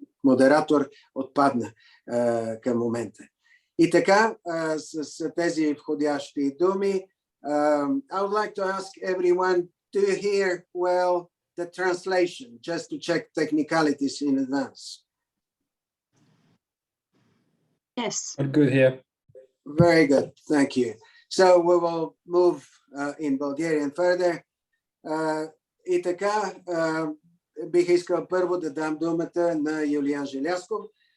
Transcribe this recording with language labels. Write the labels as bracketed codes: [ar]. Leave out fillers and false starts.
[bg] модератор отпадна към момента. И така, с тези входящи думи, [en] I would like to ask everyone, do you hear well the translation, just to check technicalities in advance? Yes. Good here. Very good, thank you. So we will move in Bulgarian further. [bg] И така, бих искал първо да дам думата на Юлиан Желязков.